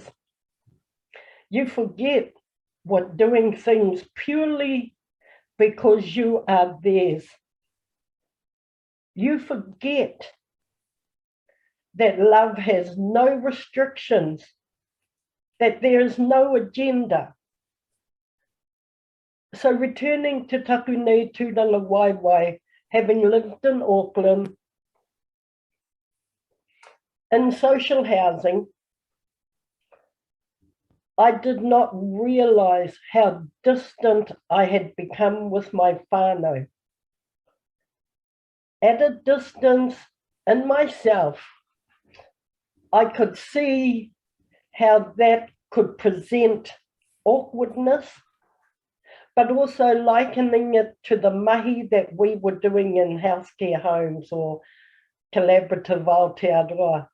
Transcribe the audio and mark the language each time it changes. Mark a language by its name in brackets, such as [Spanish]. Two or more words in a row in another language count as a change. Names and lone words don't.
[English] You forget what doing things purely because you are theirs. You forget that love has no restrictions, that there is no agenda. So returning to [Māori] taku nei tūranga waiwai, [English] having lived in Auckland, in social housing, I did not realise how distant I had become with my whānau. At a distance in myself, I could see how that could present awkwardness, but also likening it to the mahi that we were doing in healthcare homes or Collaborative Aotearoa.